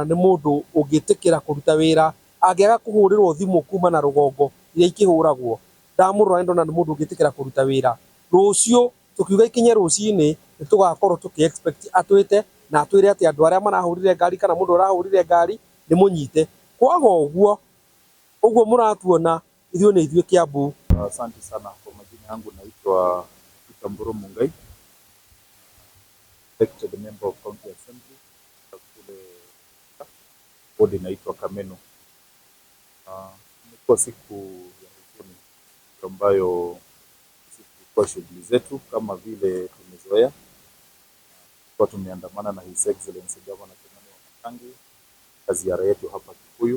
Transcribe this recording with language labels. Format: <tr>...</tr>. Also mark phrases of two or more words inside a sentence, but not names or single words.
<ki>ni mundu ungitikira kuruta wira angiaga kuhurirwo thimu kuma na rugongo iria ikihuragwo ndamurora ndo na ni mundu ungitikira kuruta wira rucio tukiuga ikinye rucini ni tugakorwo tuki expect atwite na atwire ati andu aria marahurire ngari kana mundu urahurire ngari ni munyite kwaga uguo muratuona ithuĩ ni ithuĩ Kiambu.</ki> <sw>Asante sana. Kwa majina yangu naitwa Mburu Mungai,</sw> <en>elected member of county assembly kule ward inaitwa Kameno.</en> <sw>Imekuwa siku ya huzuni ambayo kwa shughuli zetu kama vile tumezoea kwa tumeandamana na</sw> <en>His Excellency</en> <sw>Governor Kimani Wamatangi kwa ziara yetu hapa Kikuyu.</sw>